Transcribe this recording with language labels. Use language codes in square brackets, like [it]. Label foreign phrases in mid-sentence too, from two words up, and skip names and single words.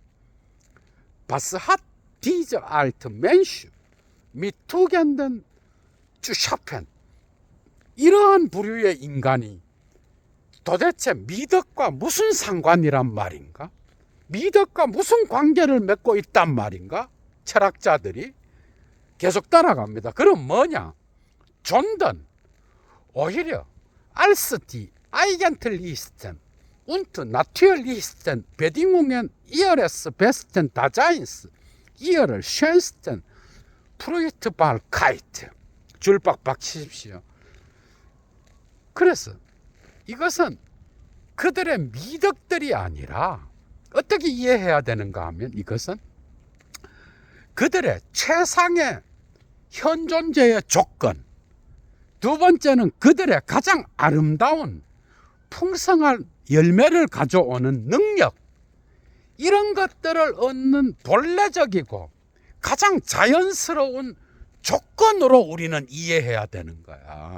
[de] was hat diese Art Mensch mit Tugenden zu schaffen, [ko] 이러한 부류의 인간이 도대체 미덕과 무슨 상관이란 말인가? 미덕과 무슨 관계를 맺고 있단 말인가? 철학자들이 계속 따라갑니다. 그럼 뭐냐? [de] 존든 오히려 als die Eigentlichsten und Natürlichsten Bedingungen ihres besten Daseins, ihrer schönsten Fruchtbarkeit. [ko] 줄 빡빡 치십시오. 그래서 이것은 그들의 미덕들이 아니라 어떻게 이해해야 되는가 하면, 이것은 그들의 최상의 현존재의 조건, 두 번째는 그들의 가장 아름다운 풍성한 열매를 가져오는 능력, 이런 것들을 얻는 본래적이고 가장 자연스러운 조건으로 우리는 이해해야 되는 거야.